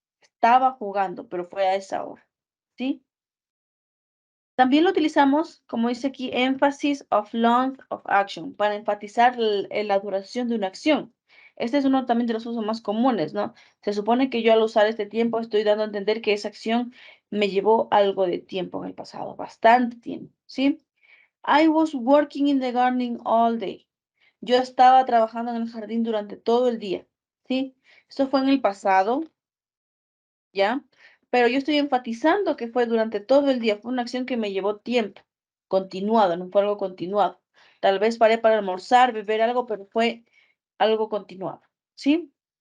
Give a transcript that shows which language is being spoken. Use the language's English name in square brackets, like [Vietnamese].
[Spanish] Estaba jugando, pero fue a esa hora, ¿sí? También lo utilizamos, como dice aquí, [English] emphasis of length of action, [Spanish] para enfatizar la duración de una acción. Este es uno también de los usos más comunes, ¿no? Se supone que yo al usar este tiempo estoy dando a entender que esa acción me llevó algo de tiempo en el pasado, bastante tiempo, ¿sí? [English] I was working in the garden all day. [Spanish] Yo estaba trabajando en el jardín durante todo el día, ¿sí? Esto fue en el pasado, ¿ya? Pero yo estoy enfatizando que fue durante todo el día, fue una acción que me llevó tiempo, continuado, no fue algo continuado. Tal vez paré para almorzar, beber algo, pero fue algo continuado, ¿sí?